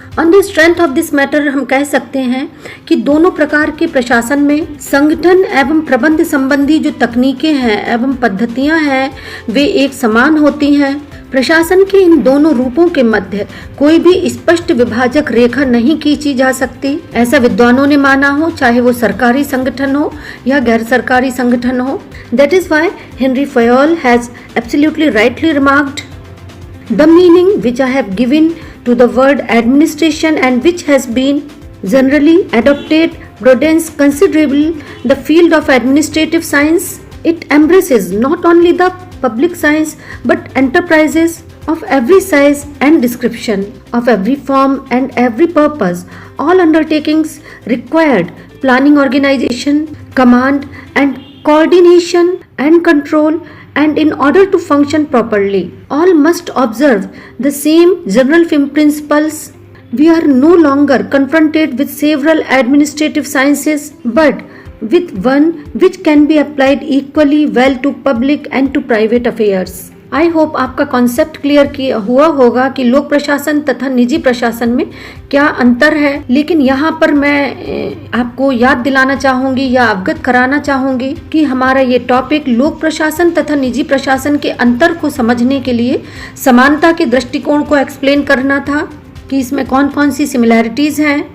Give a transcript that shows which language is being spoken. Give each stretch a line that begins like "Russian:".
English: on the strength of this matter
Hindi: हम कह सकते हैं कि दोनों प्रकार के प्रशासन में संगठन एवं प्रबंध संबंधी जो तकनीकें हैं एवं पद्धतियां हैं वे एक समान होती हैं। प्रशासन के इन दोनों रूपों के मध्य कोई भी स्पष्ट विभाजक रेखा नहीं खींची जा सकती, ऐसा विद्वानों ने माना हो, चाहे वो सरकारी संगठन हो या गैर सरकारी संगठन हो।
English: That is why Henry Fayol has absolutely rightly remarked, the meaning which I have given to the word administration and which has been generally adopted broadens considerably the field of administrative science. It embraces not only the public science but enterprises of every size and description, of every form and every purpose. All undertakings required planning, organization, command and coordination and control, and in order to function properly, all must observe the same general principles. We are no longer confronted with several administrative sciences, but with one which can be applied equally well to public and to private affairs. I hope
Hindi: आपका concept clear हुआ होगा कि लोक प्रशासन तथा निजी प्रशासन में क्या अंतर है। लेकिन यहाँ पर मैं आपको याद दिलाना चाहूंगी या अवगत कराना चाहूंगी कि हमारा ये टॉपिक लोक प्रशासन तथा निजी प्रशासन के अंतर को समझने के लिए समानता के दृष्टिकोण को एक्सप्लेन करना था कि इसमें कौन कौन सी सिमिलैरिटीज हैं।